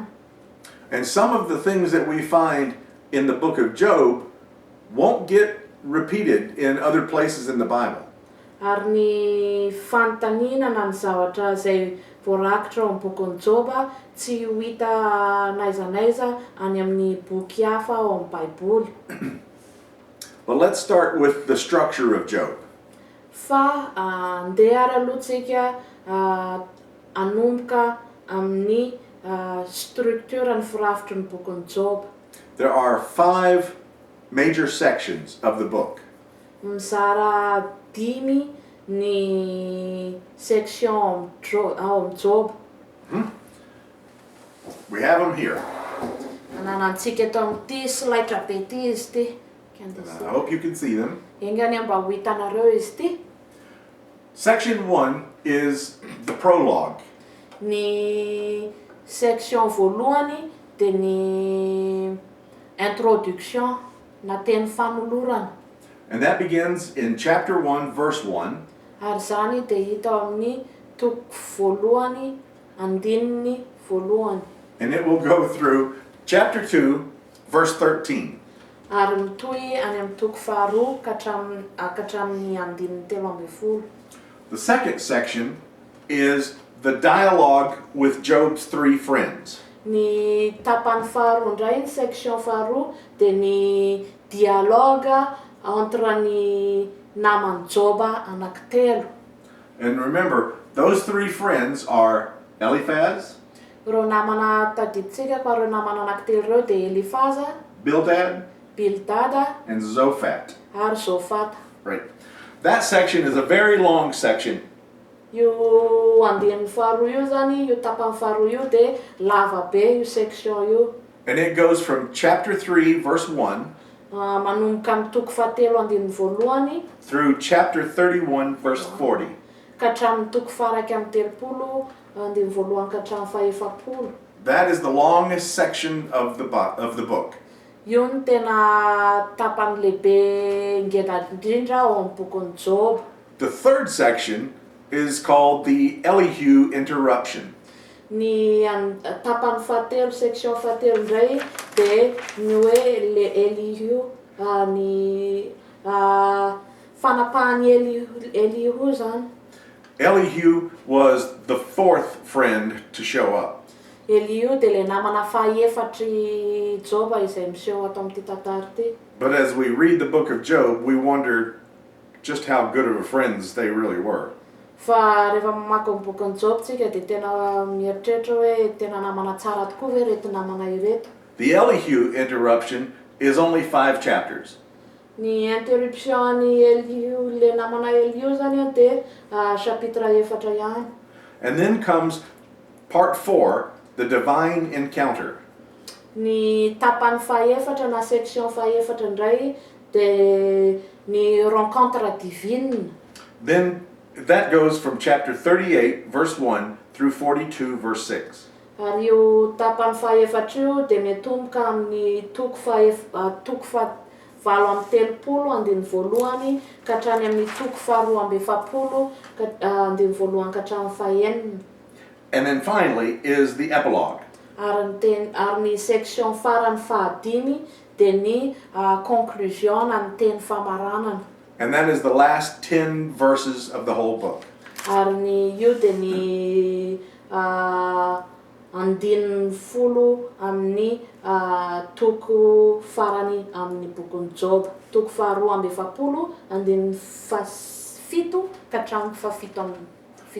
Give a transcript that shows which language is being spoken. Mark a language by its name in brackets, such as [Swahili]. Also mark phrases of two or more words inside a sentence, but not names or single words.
[English] And some of the things that we find in the book of Job won't get repeated in other places in the Bible. [Malagasy] Ary ny fanontaniana na ny zavatra izay voarakitra ao amin'ny bokin'i Joba tsy ho hita n'aiza any amin'ny boky hafa ao amin'ny Baiboly. [English] But let's start with the structure of Job. [Malagasy] Fa andeha ary aloha tsika anomboka amin'ny structure ny firafitry ny bokin'i Job. [English] There are 5 major sections of the book. [Malagasy] Mizara 5 ny section ao amin'ny Job. [English] We have them here. [Malagasy] Ananantsika eto amin'ity slaitra be ity izy ity. [English] I hope you can see them. [Malagasy] Engany mba ho hitanareo izy ity. [English] Section 1 is the prologue. [Malagasy] Ny section voalohany dia ny introduction na teny fanolorana. [English] And that begins in chapter 1, verse 1. [Malagasy] Ary zany dia hita ao amin'ny toko voalohany, andininy voalohany. [English] And it will go through chapter 2, verse 13. [Malagasy] Ary mitohy any amin'ny toko faharoa katramin'ny andininy 13. [English] The second section is the dialogue with Job's 3 friends. [Malagasy] Ny tapany faharoa indray, ny section faharoa, dia ny [French] dialogue entre [Malagasy] ny namany Joba anankitelo. [English] And remember, those three friends are Eliphaz, [Malagasy] Reo namana tadiditsika fa reo namana anankitelo reo dia Elifaza, [English] Bildad, [Malagasy] Bildada, [English] and Zophhat. [Malagasy] ary Zofata. [English] Right. That section is a very long section. [Malagasy] Io andininy faharoa io zany, io tapany faharoa io dia lava be io section io. [English] And it goes from chapter 3, verse 1, [Malagasy] Manomboka amin'ny toko fahatelo andininy voalohany [English] through chapter 31, verse 40. [Malagasy] ka hatramin'ny toko faraiky amin'ny telopolo andininy voalohany ka hatramin'ny fahaefapolo. [English] That is the longest section of the book. [Malagasy] Io ny tena tapany lehibe ngeda indrindra ao amin'ny bokon'ny Job. [English] The third section is called the Elihu interruption. [Malagasy] Ny tapany fahatelo, section fahatelo indray dia ny hoe le Elihu, ny fanapahany Elihu zany. [English] Elihu was the fourth friend to show up. [Malagasy] Elihu dia le namana fahaefatry Job izay miseho ato amin'ity tantara ity. [English] But as we read the book of Job, we wonder just how good of friends they really were. [Malagasy] Fa rehefa mamaky ny bokon'ny Job tsika dia tena mieritreritra hoe tena namana tsara tokoa ve reto namana ireto. [English] The Elihu interruption is only 5 chapters. [Malagasy] Ny interruption ny Elihu, le namana Elihu zany dia chapitre efatra ihany. [English] And then comes part 4, the divine encounter. [Malagasy] Ny tapany fahaefatra na section fahaefatra indray dia ny [French] rencontre divine. [English] Then that goes from chapter 38, verse 1, through 42, verse 6. [Malagasy] Ary io tapany fahaefatra io dia mitomboka amin'ny toko valo amby telopolo andininy voalohany ka hatrany amin'ny toko faharoa amby efapolo andininy voalohany ka hatramin'ny fahaenina. [English] And then finally is the epilogue. [Malagasy] Ary ny section farany fahadimy dia ny conclusion na ny teny famaranana. [English] And that is the last 10 verses of the whole book. [Malagasy] Ary ny io dia ny andininy folo amin'ny toko farany amin'ny bokon'ny Job. Toko faharoa amby efapolo andininy fito ka hatramin'ny fafito amby fito